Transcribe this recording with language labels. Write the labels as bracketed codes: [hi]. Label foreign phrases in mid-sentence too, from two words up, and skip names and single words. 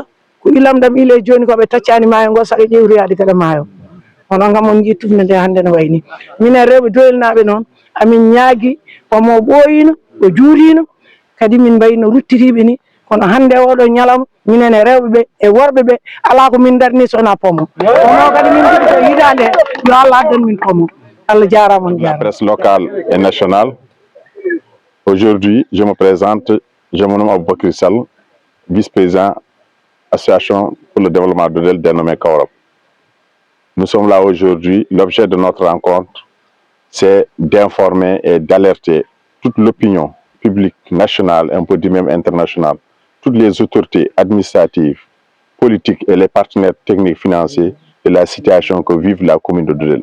[ff] ko ilam ɗam ile joni koɓe taccani maayo ngo saɗa ƴewtoyade gaɗa maayo onon kam on jii tufde nde hannde no wayni minen rewɓe Dodel naɓe noon amin ñaagui omo ɓooyino o juurino kadi min mbayi no ruttiriɓe ni kono hannde oɗo ñalawma minen e rewɓeɓe e worɓeɓe ala ko min darni sona pomo ono kadi min jiɗi ko hitande he yo Allah addan min pomo Allah jarama on jarama. [fr] Presse locale et nationale. Aujourd'hui, je me présente, je me nomme Aboubakry Sall, vice-président association pour le développement de Dodel dénommé Kaorab. Nous sommes là aujourd'hui. L'objet de notre rencontre, c'est d'informer et d'alerter toute l'opinion publique nationale, un peu du même internationale, toutes les autorités administratives, politiques et les partenaires techniques financiers de la situation que vive la commune de Dodel.